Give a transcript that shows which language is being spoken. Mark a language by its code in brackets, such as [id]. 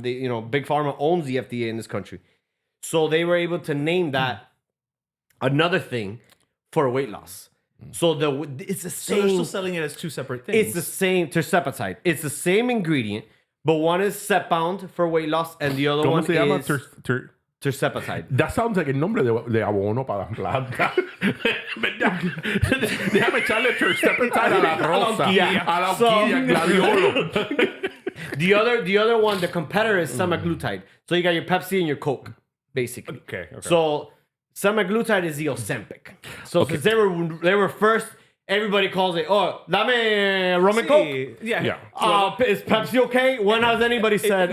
[en] Big Pharma owns the FDA in this country. So they were able to name that another thing for weight loss. So it's the same. So they're still selling it as two separate things. It's the same tirzepatide. It's the same ingredient, but one is Zepbound for weight loss, and the other one is tirzepatide. That sounds like [es] el nombre de abono para la planta. Déjame echarle tirzepatide a la rosa, a la orquídea, gladiolo. [en] The other one, the competitor is semaglutide. So you got your Pepsi and your Coke, basically. Okay. So semaglutide is the Ozempic. So since they were first, everybody calls it, dame rum and Coke. Yeah. Is Pepsi okay? When has anybody said,